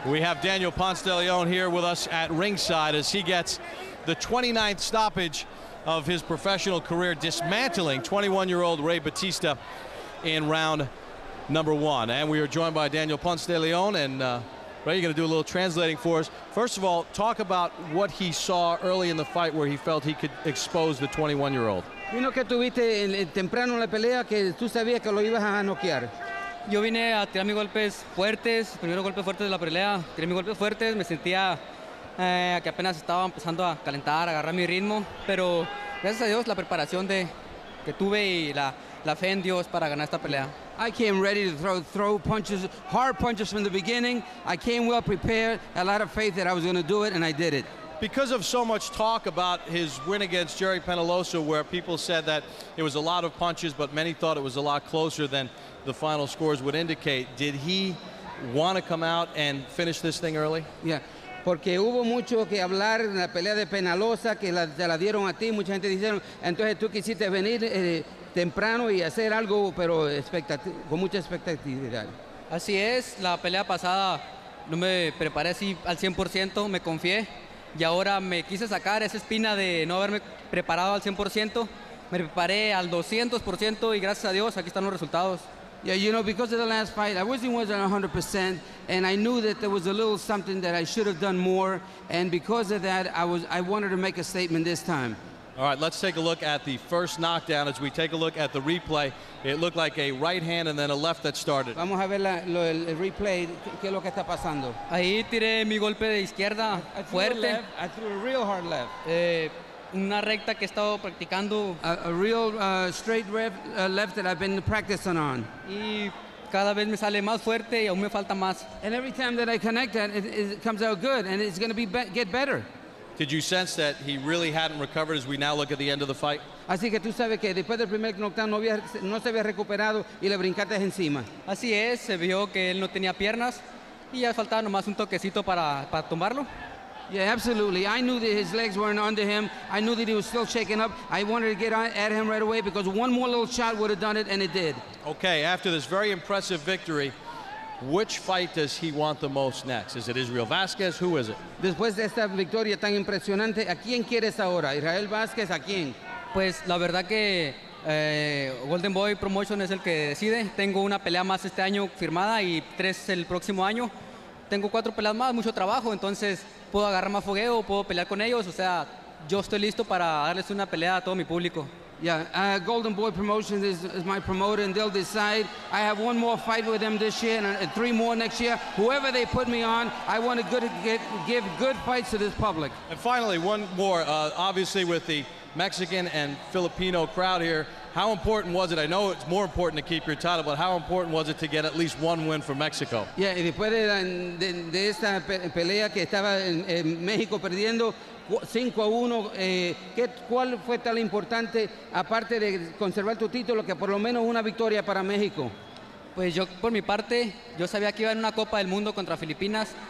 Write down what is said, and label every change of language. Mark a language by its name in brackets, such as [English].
[English] We have Daniel Ponce de Leon here with us at ringside as he gets the 29th stoppage of his professional career, dismantling 21-year-old Rey Batista in round number 1. And we are joined by Daniel Ponce de Leon, and Rey, you're going to do a little translating for us. First of all, talk about what he saw early in the fight where he felt he could expose the 21-year-old. [Spanish] Vino que tuviste temprano en la pelea que tú sabías que lo ibas a noquear. Yo vine a tirar mis golpes fuertes, primeros golpes fuertes de la pelea. Tiré mis golpes fuertes, me sentía que apenas estaba empezando a calentar, a agarrar mi ritmo, pero gracias a Dios la preparación que tuve y la fe en Dios para ganar esta pelea. [English] I came ready to throw punches, hard punches from the beginning. I came well prepared, a lot of faith that I was going to do it, and I did it. Because of so much talk about his win against Jerry Penalosa, where people said that it was a lot of punches, but many thought it was a lot closer than the final scores would indicate, did he want to come out and finish this thing early? Yeah. [Spanish] Porque hubo mucho que hablar en la pelea de Penalosa, que te la dieron a ti, mucha gente dijeron, entonces tú quisiste venir temprano y hacer algo, pero con mucha expectativa. Así es, la pelea pasada no me preparé así al 100%, me confié, y ahora me quise sacar esa espina de no haberme preparado al 100%, me preparé al 200% y gracias a Dios aquí están los resultados. [English] Yeah, you know, because of the last fight, I wasn't 100%, and I knew that there was a little something that I should have done more, and because of that, I wanted to make a statement this time. All right, let's take a look at the first knockdown. As we take a look at the replay, it looked like a right hand and then a left that started. [Spanish] Vamos a ver el replay, qué es lo que está pasando. Ahí tiré mi golpe de izquierda fuerte. [English] I threw a real hard left. [Spanish] Una recta que he estado practicando. [English] A real straight left that I've been practicing on. [Spanish] Y cada vez me sale más fuerte y aún me falta más. [English] And every time that I connect that, it comes out good, and it's going to get better. Did you sense that he really hadn't recovered as we now look at the end of the fight? [Spanish] Así que tú sabes que después del primer knockdown no se había recuperado y le brincaste encima. Así es, se vio que él no tenía piernas y ya faltaba nomás un toquecito para tumbarlo. [English] Yeah, absolutely. I knew that his legs weren't under him. I knew that he was still shaking up. I wanted to get at him right away because one more little shot would have done it, and it did. Okay, after this very impressive victory, which fight does he want the most next? Is it Israel Vázquez? Who is it? [Spanish] Después de esta victoria tan impresionante, ¿a quién quieres ahora? ¿Israel Vázquez? ¿A quién? Pues la verdad que Golden Boy Promotion es el que decide. Tengo una pelea más este año firmada y 3 el próximo año. Tengo 4 peleas más, mucho trabajo, entonces puedo agarrar más fogueo, puedo pelear con ellos. O sea, yo estoy listo para darles una pelea a todo mi público. [English] Yeah, Golden Boy Promotions is my promoter, and they'll decide. I have one more fight with them this year and 3 more next year. Whoever they put me on, I want to give good fights to this public. And finally, one more, obviously with the Mexican and Filipino crowd here, how important was it? I know it's more important to keep your title, but how important was it to get at least one win for Mexico? [Spanish] Yeah, y después de esta pelea que estaba en México perdiendo 5-1, ¿cuál fue tan importante, aparte de conservar tu título, que por lo menos una victoria para México? Pues yo, por mi parte, yo sabía que iba en una Copa del Mundo contra Filipinas.